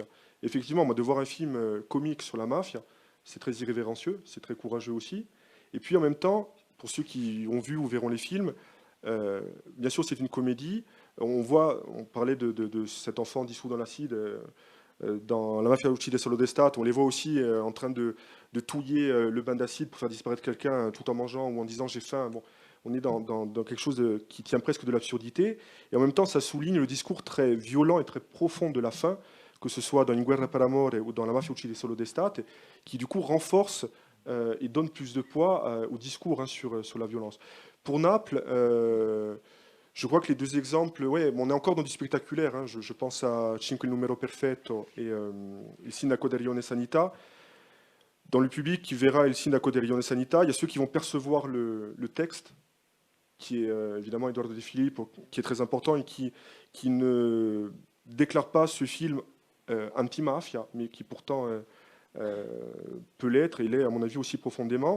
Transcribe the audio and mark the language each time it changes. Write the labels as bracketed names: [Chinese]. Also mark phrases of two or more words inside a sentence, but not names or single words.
[French] Effectivement, moi, de voir un film comique sur la mafia, c'est très irrévérencieux, c'est très courageux aussi. Et puis en même temps, pour ceux qui ont vu ou verront les films, bien sûr, c'est une comédie. On parlait de cet enfant dissous dans l'acide dans La Mafia uccide solo d'estate. On les voit aussi en train de touiller le bain d'acide pour faire disparaître quelqu'un tout en mangeant ou en disant j'ai faim. Bon, on est dans quelque chose qui tient presque de l'absurdité. Et en même temps, ça souligne le discours très violent et très profond de la faim, que ce soit dans In guerra per amore ou dans La Mafia uccide solo d'estate, qui du coup renforce et donne plus de poids au discours sur la violence. Pour Naples, je crois que les deux exemples, ouais, on est encore dans du spectaculaire. Hein, je pense à Cinque il numero perfetto et Il sindaco di Rione Sanità. Dans le public qui verra Il sindaco di Rione Sanità, il y a ceux qui vont percevoir le texte, qui est évidemment Eduardo De Filippo, qui est très important et qui ne déclare pas ce film anti-mafia, mais qui pourtant peut l'être, et l'est à mon avis aussi profondément.